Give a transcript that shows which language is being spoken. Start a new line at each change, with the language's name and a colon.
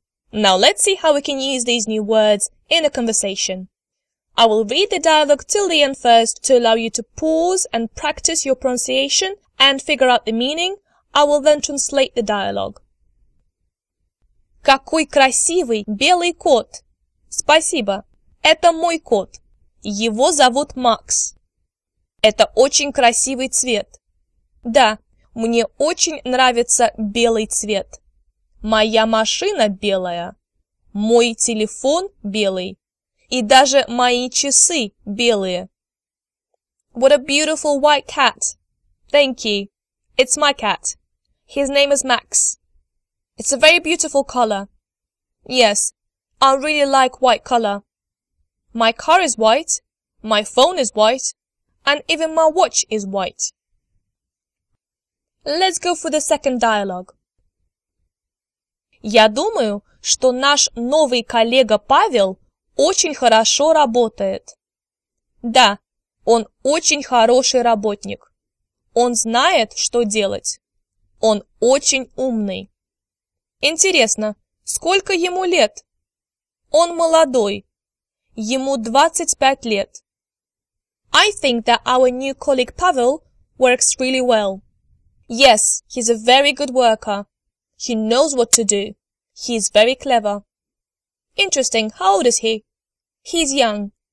English: Now let's see how we can use these new words in a conversation. I will read the dialogue till the end first to allow you to pause and practice your pronunciation and figure out the meaning. I will then translate the dialogue.
Russian: Какой красивый белый кот! Спасибо. Это мой кот. Его зовут Макс. Это очень красивый цвет. Да, мне очень нравится белый цвет. Моя машина белая. Мой телефон белый. И даже мои часы белые.
English: What a beautiful white cat. Thank you. It's my cat. His name is Max. It's a very beautiful color. Yes, I really like white color. My car is white, my phone is white, and even my watch is white. Let's go for the second dialogue.
Russian: Я думаю, что наш новый коллега Павел очень хорошо работает. Да, он очень хороший работник. Он знает, что делать. Он очень умный. Интересно, сколько ему лет? Он молодой. Ему 25 лет.
English: I think that our new colleague Pavel works really well. Yes, he's a very good worker. He knows what to do. He is very clever. Interesting. How old is he? He's young.